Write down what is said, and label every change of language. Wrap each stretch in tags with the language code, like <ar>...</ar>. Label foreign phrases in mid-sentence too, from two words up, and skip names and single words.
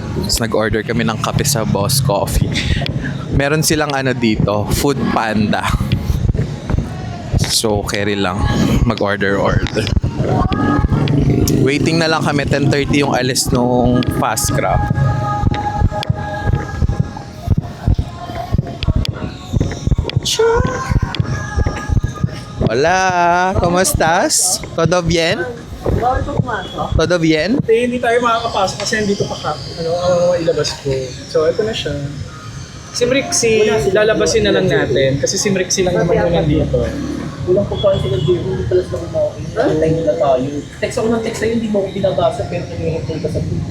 <tl>Tapos nag-order kami ng kape sa Boss Coffee. Meron silang ano dito, Food Panda. So carry lang, mag-order. Waiting na lang kami, 10:30 yung alis nung fast crop.</tl> <es>Hola, ¿cómo estás? ¿Todo bien? Todo bien?</es> <tl>Hindi tayo makakapasok kasi nandito pa ilabas ko. So, ito na siya. Si Mrixie, lalabasin na lang natin. Kasi si Mrixie lang naman yung nandito. Walang pagkain sila dito, hindi pala sila kumakain. Online na tayo. Text ako ng text sa'yo, hindi mo ako binabasa pero nangyayintay ka sa group.</tl>